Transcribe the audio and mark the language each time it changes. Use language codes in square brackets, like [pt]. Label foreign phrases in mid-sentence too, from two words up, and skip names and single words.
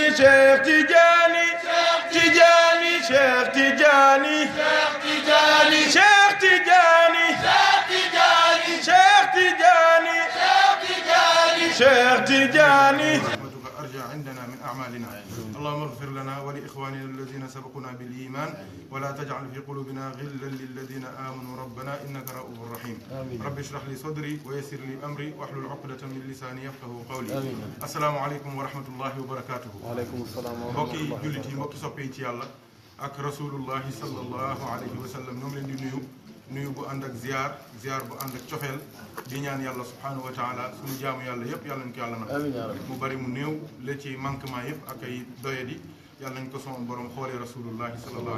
[ar] Cheikh Tidiane Cheikh Tidiane Cheikh Tidiane Cheikh Tidiane Cheikh Tidiane أرجع عندنا من أعمالنا اللهم اغفر لنا ولإخواننا الذين سبقونا بالإيمان ولا تجعل في قلوبنا غلا للذين آمنوا ربنا إنك رؤوف رحيم رب اشرح لي صدري ويسر لي أمري واحلل عقدة من لساني يفقهوا قولي السلام عليكم ورحمة الله وبركاته وعليكم السلام [wo] mbokki jullit yi mbokki soppee ci yàlla ak [ar] رسول الله صلى الله عليه وسلم [wo] ñoo ngi leen di nuyu bu ànd ak ziar bu ànd ak cofeel di ñaan yàlla [ar] سبحانه وتعالى [wo] suñu jaamu yàlla yëpp yàlla nañ ko yàlla na mu bari mu néew la ci manquement yëpp ak ay doyadi yàlla nañ ko sama borom xoolee [ar] رسول الله صلى الله